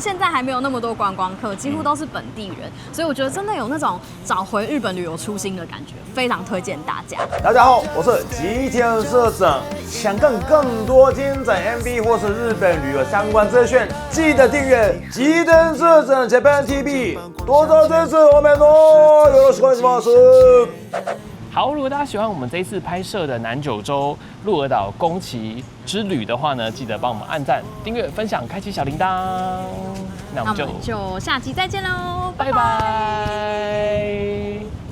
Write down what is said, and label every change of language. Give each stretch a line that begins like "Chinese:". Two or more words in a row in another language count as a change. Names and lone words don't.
Chinese: 现在还没有那么多观光客，几乎都是本地人，所以我觉得真的有那种找回日本旅游初心的感觉，非常推荐大家。大家好，我是吉田社长。想看更多精彩 MV 或是日本旅游相关资讯，记得订阅吉田社长 Japan TV。多多支持我们哦！
Japanese: よろしくお願いします。
Chinese: 好，如果大家喜欢我们这一次拍摄的南九州鹿儿岛宫崎之旅的话呢，记得帮我们按赞、订阅、分享、开启小铃铛。那我们就下期再见喽，拜拜。